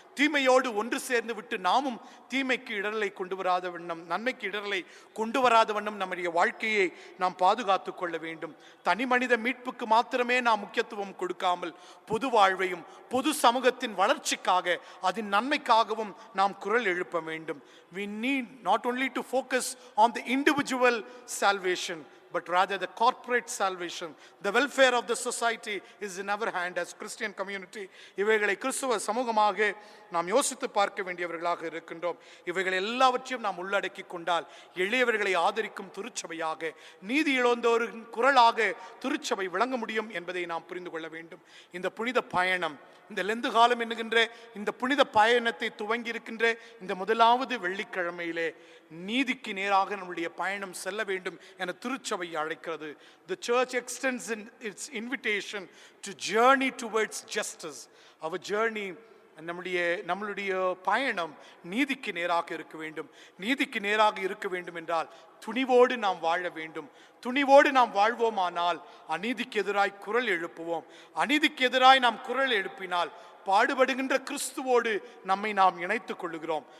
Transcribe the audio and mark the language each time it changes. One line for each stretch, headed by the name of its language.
Tamil: தீமையோடு ஒன்று சேர்ந்து விட்டு நாமும் தீமைக்கு இடரலை கொண்டு வராத வண்ணம், நன்மைக்கு இடரலை கொண்டு வராத வண்ணம் நம்முடைய வாழ்க்கையை நாம் பாதுகாத்து கொள்ள வேண்டும். தனி மனித மீட்புக்கு மாத்திரமே நாம் முக்கியத்துவம் கொடுக்காமல் பொது வாழ்வையும் பொது சமூகத்தின் வளர்ச்சிக்காக அதன் நன்மைக்காகவும் நாம் குரல் எழுப்ப வேண்டும்.
English: We need not only to focus on the individual salvation, but rather the corporate salvation. The welfare of the society is in our hand as Christian community.
Tamil: இவைகளை கிறிஸ்துவ சமூகமாக நாம் யோசித்து பார்க்க வேண்டியவர்களாக இருக்கின்றோம். இவைகள் எல்லாவற்றையும் நாம் உள்ளடக்கி கொண்டால் எளியவர்களை ஆதரிக்கும் திருச்சபையாக, நீதி இழந்தோரின் குரலாக திருச்சபை விளங்க முடியும் என்பதை நாம் புரிந்து கொள்ள வேண்டும். இந்த புனித பயணம், இந்த லெந்து காலம் என்கின்ற இந்த புனித பயணத்தை துவங்கி இருக்கின்ற இந்த முதலாவது வெள்ளிக்கிழமையிலே நீதிக்கு நேராக நம்முடைய பயணம் செல்ல வேண்டும் என திருச்சபை அழைக்கிறது.
English: The church extends its invitation to journey towards justice. Our journey,
Tamil: நம்மளுடைய பயணம் நீதிக்கு நேராக இருக்க வேண்டும். நீதிக்கு நேராக இருக்க வேண்டும் என்றால் துணிவோடு நாம் வாழ வேண்டும். துணிவோடு நாம் வாழ்வோமானால் அநீதிக்கு எதிராய் குரல் எழுப்புவோம். அநீதிக்கு எதிராய் நாம் குரல் எழுப்பினால் பாடுபடுகின்ற கிறிஸ்துவோடு நம்மை நாம் இணைத்துக் கொள்ளுகிறோம்.